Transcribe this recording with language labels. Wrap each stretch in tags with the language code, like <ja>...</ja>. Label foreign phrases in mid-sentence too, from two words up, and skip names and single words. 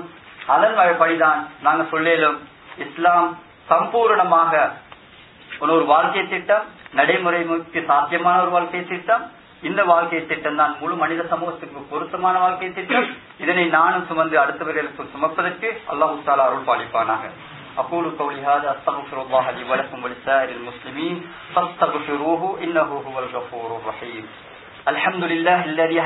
<ta>அதன் படிதான் நாங்க சொல்லும் இஸ்லாம் சம்பூர்ணமாக ஒரு வாழ்க்கை திட்டம், நடைமுறைக்கு சாத்தியமான ஒரு வாழ்க்கை திட்டம். இந்த வாழ்க்கை திட்டம் தான் முழு மனித சமூகத்துக்கு பொருத்தமான வாழ்க்கை திட்டம். இதனை நானும் சுமந்து அடுத்தவர்களுக்கு சுமப்பதற்கு</ta> <ar>الله تعالى</ar> <ta>அருள் பாலிப்பானாக.</ta> <ar>أقول قولي هذا أستغفر الله لي ولكم ولسائر المسلمين فاستغفروه إنه هو الغفور الرحيم. الحمد لله الذي</ar>